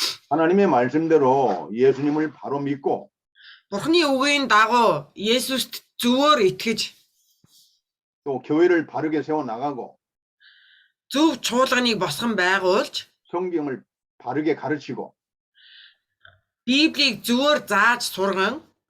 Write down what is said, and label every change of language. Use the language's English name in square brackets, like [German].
[Korean] 하나님의 말씀대로 예수님을 바로 믿고 [Mongolian] Бурхны үгийн дагуу Есүст зөвөр итгэж [Korean] 또 교회를 바르게 세워 나가고 [Mongolian] зөв чуулганыг босгон байгуулж [Korean] 성경을 바르게 가르치고 [Mongolian] Библийг зөвөр зааж сурган